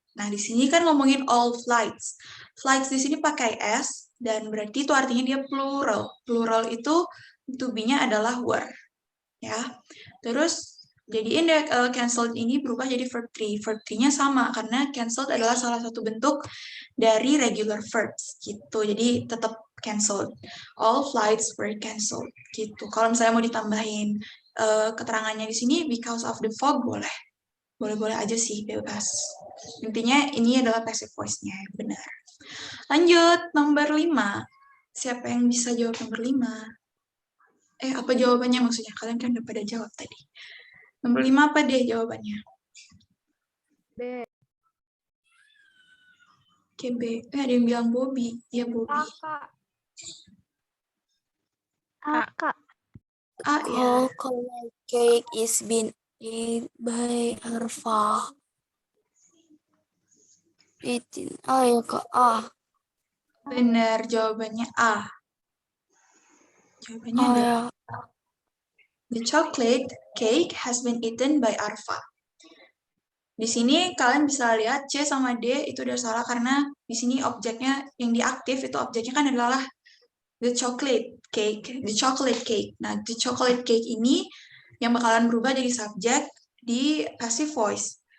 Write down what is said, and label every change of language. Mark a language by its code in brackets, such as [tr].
[id] Nah, di sini kan ngomongin [en] all flights. [id] Flights di sini pakai s dan berarti itu artinya dia plural. Plural itu to be-nya adalah were. Ya. Terus Jadi cancelled ini berubah jadi verb 3. Verb 3-nya sama karena cancelled adalah salah satu bentuk dari regular verbs gitu. Jadi tetap cancelled. [en] All flights were cancelled gitu. [id] Kalau misalnya mau ditambahin keterangannya di sini [en] because of the fog [id] boleh. Boleh-boleh aja sih, bebas. Intinya ini adalah passive voice-nya, benar. Lanjut, nomor 5. Siapa yang bisa jawab nomor 5? Apa jawabannya maksudnya? Kalian kan udah pada jawab tadi. Nomor 5 apa deh jawabannya? B. Oke, B. Ada yang bilang Bobby. Ya, Bobby. A, Kak. A ya. [en] Chocolate cake is been eaten by Arfa. [id] Eaten. Ya Kak. Benar, jawabannya A. Jawabannya ada. Ya. [en] The chocolate cake has been eaten by Arfa. [id] Di sini kalian bisa lihat C sama D itu udah salah karena di sini objeknya yang diaktif itu objeknya kan adalah [en] the chocolate cake, the chocolate cake. [id] Nah, [en] the chocolate cake [id] ini yang bakalan berubah jadi subjek di passive voice.